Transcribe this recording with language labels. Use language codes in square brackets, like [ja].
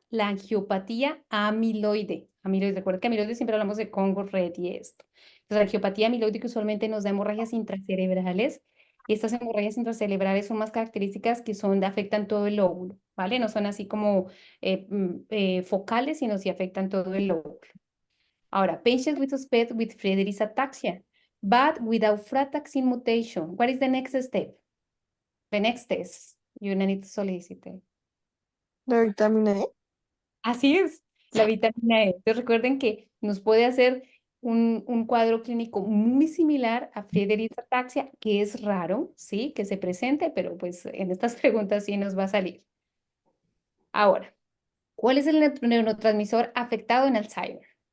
[es] La angiopatía amiloide. Amiloide, recuerda que amiloide siempre hablamos de Congo Red y esto. Entonces, la angiopatía amiloide que usualmente nos da hemorragias intracerebrales, y estas hemorragias intracerebrales son más características que afectan todo el lóbulo, ¿vale? No son así como focales, sino si afectan todo el lóbulo. Ahora, [en] patient with suspect with Friedreich's ataxia, but without frataxin mutation. What is the next step? The next test you need to solicit. [es] La vitamina E. Así es, la vitamina E. Entonces recuerden que nos puede hacer un cuadro clínico muy similar a Friedreich's ataxia, que es raro, ¿sí? Que se presente, pero pues en estas preguntas sí nos va a salir. Ahora, ¿cuál es el neurotransmisor afectado en Alzheimer?